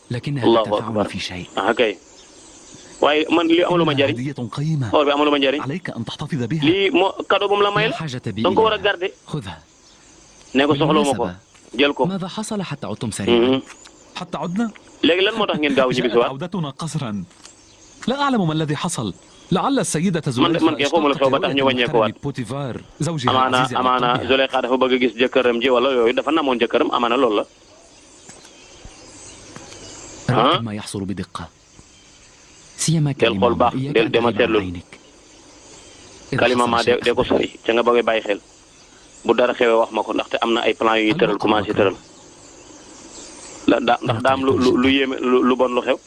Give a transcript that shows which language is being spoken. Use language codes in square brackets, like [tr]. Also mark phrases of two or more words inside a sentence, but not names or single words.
[wo] Allahu akbar ah kay waaye man lii amuluma njëriñ or bi amuluma njëriñ lii moo cadeau bu mu la mayal da nga ko war a garder ne ko soxlawuma ko jël ko. léegi lan moo tax ngeen gaaw ñibbi si waat. [ar] لا أعلم ما الذي حصل. لعل السيدة زليخا [wo] man kay xawma la xew ba tax ñu wàññeeku waat amaana Zuleyxa dafa bëgg a gis jëkkëram ji wala yooyu dafa namoon jëkkëram amaana loolu la. del xool baax del dema seetlul kalima ma de ko sori ca nga bëgg bàyyi xel bu dara xewee wax ma ko ndaxte am na ay plan yu ñuy tëral commencé tëral ndax daa am lu yéeme lu bon lu xew.